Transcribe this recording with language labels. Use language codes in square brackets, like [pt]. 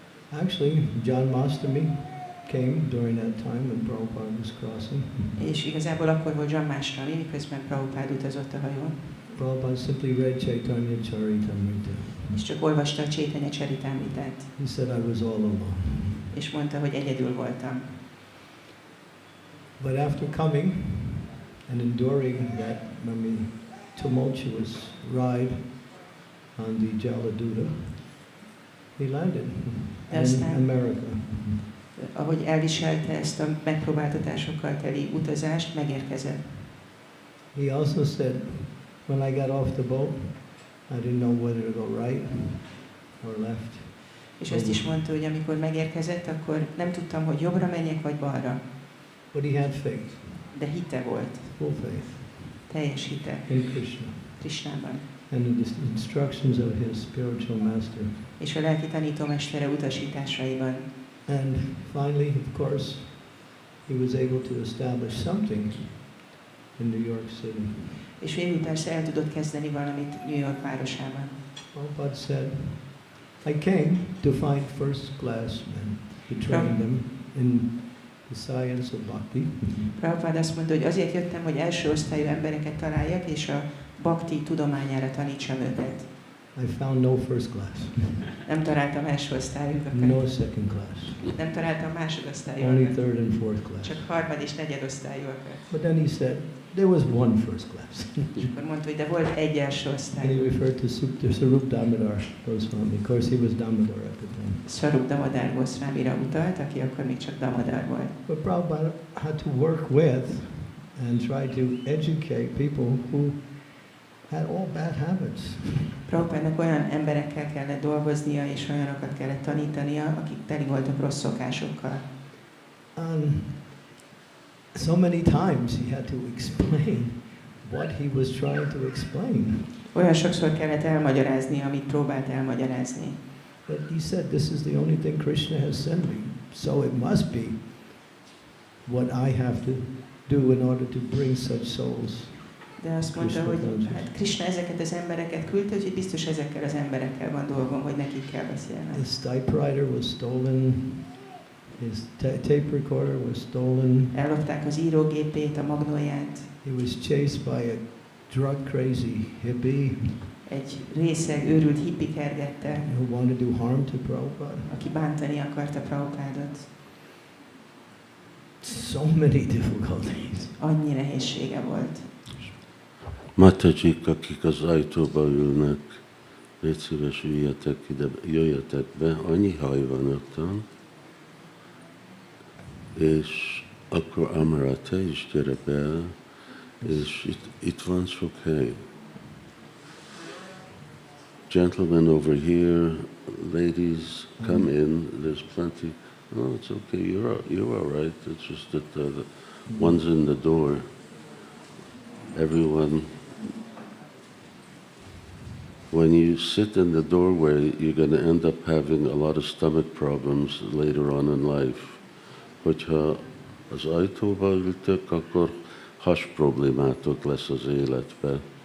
[en] Actually, John Mastami came during that time when Prabhupada was crossing. [hu] És igazából akkor volt John Mastami, miközben Prabhupada utazott a hajón. [en] Prabhupada simply read Chaitanya Charitamrita. [hu] És csak olvasta a Chaitanya Charitamritát. [en] He said I was all alone. [hu] És mondta, hogy egyedül voltam. [en] But after coming and enduring that tumultuous ride on the Jaladuta, he landed in America. [hu] Ahogy elviselte ezt a megpróbáltatásokkal teli utazást, megérkezett. [en] He also said, when I got off the boat, I didn't know whether to go right or left. [hu] És azt is mondta, hogy amikor megérkezett, akkor nem tudtam, hogy jobbra menjek, vagy balra. [en] But he had faith. [hu] De hite volt. [en] Full faith. [hu] Teljes hite. [en] In Krishna. [hu] Krishnában. [en] And the instructions of his spiritual master. [hu] És a lelki tanítómestere utasításaiban. [en] And finally, of course, he was able to establish something in New York City. [hu] És végül persze el tudott kezdeni valamit New York városában. [en] Prabhupada said, I came to find first class men, to train them in the science of bhakti. [hu] Prabhupada azt mondta, hogy azért jöttem, hogy első osztályú embereket találjak, és a bhakti tudományára tanítsam őket. [en] I found no first class. [hu] Nem találtam első osztályokat. [en] No second class. [hu] Nem találtam másodosztályokat. [en] Only third and fourth class. [hu] Csak harmad és negyedosztályokat. [en] But then he said, there was one first class. [hu] És akkor mondta, hogy de volt egy első [en] And [hu] osztály. [en] he referred to Srila Damodar Goswami. Of course, he was Damodar at the time. [hu] Srila Damodar Goswamira utalt, aki akkor még csak Damodar volt. [en] But Prabhupada had to work with and try to educate people who had all bad habits. [hu] Prabhupádnak olyan emberekkel kellett dolgoznia, és olyanokat kellett tanítania, akik teli voltak rossz szokásokkal. [en] So many times he had to explain what he was trying to explain. [hu] Olyan sokszor kellett elmagyarázni, amit próbált elmagyarázni. [en] But he said, this is the only thing Krishna has sent me. So it must be what I have to do in order to bring such souls. [hu] De azt mondta, hogy hát Krishna ezeket az embereket küldte, úgyhogy biztos ezekkel az emberekkel van dolgom, hogy nekik kell beszélnem. [en] His typewriter was stolen. His tape recorder was stolen. [hu] Ellopták az írógépét, a magnóját. [en] He was chased by a drug crazy hippie. [hu] Egy részeg őrült hippi kergette. [en] Who wanted to do harm to Prabhupada. [hu] Aki bántani akarta Prabhupádot. [en] So many difficulties. [hu] Annyi nehézsége volt. Matajik, akik az ajtóba ülnek, légy szíves, jöjjetek be, annyi haj van ottan, és akkor Amara, te is gyere be, és itt van sok hely. [en] Gentlemen over here, ladies, come in, there's plenty. Oh, it's okay, you're all right, it's just that the one's in the door. Everyone, when you sit in the doorway, you're going to end up having a lot of stomach problems later on in life. [hu] Hogyha az ajtóba ültök, akkor has problémátok lesz az életbe.